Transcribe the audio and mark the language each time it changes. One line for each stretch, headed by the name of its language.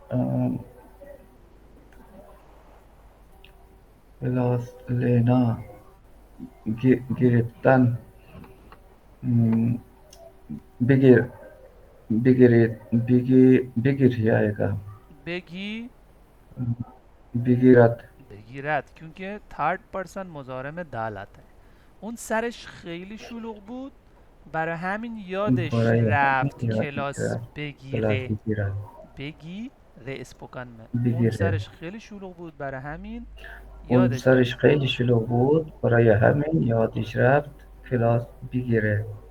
Persian: آم، کلاس لینا گرفتن بگیر بگیره گا بگی بگیرد.
Urdu: بگیرد کیونکہ تھرڈ پرسن مضارع میں دال آتا ہے.
Persian: اون سرش خیلی شلوغ بود برای همین یادش برای همین رفت یادش کلاس رفت کلاس بگیره بگیرد.
Urdu: بگیره اسپوکن میں اون
Persian: بگیره. سرش خیلی شلوغ بود برای همین اون یادش سرش رفت. خیلی شلوغ بود برای همین یادش رفت کلاس بگیره.